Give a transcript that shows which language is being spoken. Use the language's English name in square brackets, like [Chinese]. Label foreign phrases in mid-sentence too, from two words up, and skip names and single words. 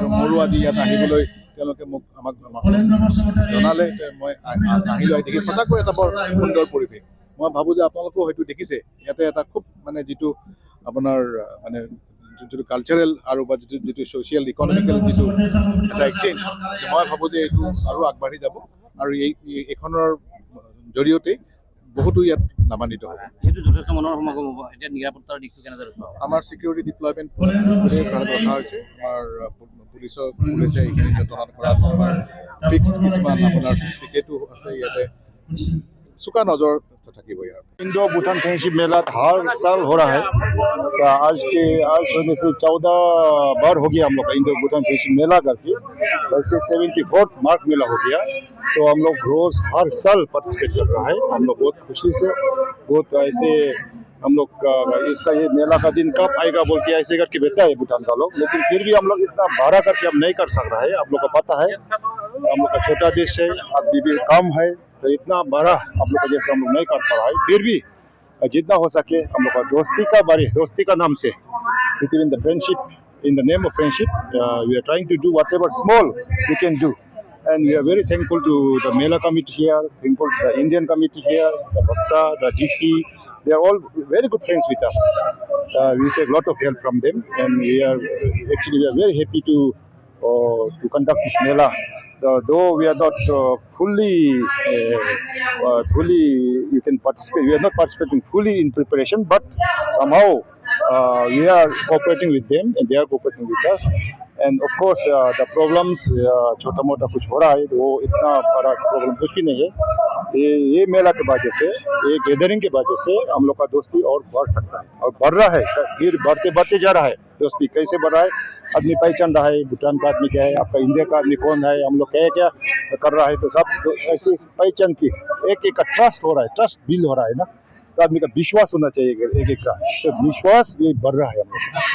[Assamese] মোৰো আজি ইয়াত আহিবলৈ তেওঁলোকে আমাক জনালে মই আহিলোঁ আহি দেখি সঁচাকৈ এটা বৰ সুন্দৰ পৰিৱেশ মই ভাবোঁ যে আপোনালোকেও হয়তো দেখিছে ইয়াতে এটা খুব মানে যিটো আপোনাৰ মানে যিটো কালচাৰেল আৰু বা যিটো [English] social economical [Assamese] যিটো এটা এক্সচেঞ্জ মই ভাবোঁ যে এইটো আৰু আগবাঢ়ি যাব আৰু এইখনৰ জৰিয়তে বহুতো ইয়াত লাভান্বিত হ'ব যিহেতু যথেষ্ট মানুহৰ সমাগম হ'ব এতিয়া নিৰাপত্তাৰ দিশটো কেনেদৰে আমাৰ [English] security deployment [Assamese] ৰখা হৈছে আমাৰ পুলিচে এইখিনিতে তদাৰক কৰা আছে আমাৰ ফিক্সড কিছুমান আপোনাৰ পিকেটো আছে ইয়াতে [Hindi] चुका नजर [Assamese] থাকিব यार [Hindi] इंडो भूटान फ्रेंडशिप मेला हर साल हो रहा है। आज होने से 14 बार हो गया हम लोग का इंडो भूटान फ्रेंडशिप मेला करके, वैसे 74th मार्च मेला हो गया। तो हम लोग रोज हर साल पार्टिसिपेट कर रहा है। हम लोग बहुत खुशी से बहुत ऐसे हम लोग इसका ये मेला का दिन कब आएगा बोल के ऐसे करके बैठा है भूटान का लोग, लेकिन फिर भी हम लोग इतना भाड़ा करके हम नहीं कर सक रहा है। आप लोग को पता है हम लोग का छोटा देश है, आदमी भी कम है, तो इतना बड़ा हम लोग जैसे हम लोग नहीं कर पा रहा है। फिर भी जितना हो सके हम लोग का दोस्ती का नाम से [English] between the friendship, in the name of friendship we are trying to do whatever small we can do, and we are very thankful to the Mela committee here, thankful to the Indian committee here, the Baksa, the DC. They are all very good friends with us. We take a lot of help from them, and we are very happy to conduct this Mela. Though we are not fully you can participate. We are not participating fully in preparation, but somehow we are cooperating with them, and they are cooperating with us. And of course the problems [Hindi] छोटा मोटा कुछ हो रहा है, वो इतना बड़ा प्रॉब्लम कुछ भी नहीं है। ये मेला के वजह से, ये गैदरिंग के वजह से हम लोग का दोस्ती और बढ़ सकता है और बढ़ रहा है। फिर बढ़ते जा रहा है। दोस्ती कैसे बढ़ रहा है, आदमी पहचान रहा है भूटान का आदमी क्या है, आपका इंडिया का आदमी कौन है, हम लोग क्या कर रहा है, तो सब ऐसे पहचान की एक का ट्रस्ट हो रहा है, [English] trust build [Hindi] हो रहा है ना, तो आदमी का विश्वास होना चाहिए एक का, तो विश्वास ये बढ़ रहा है हम लोग।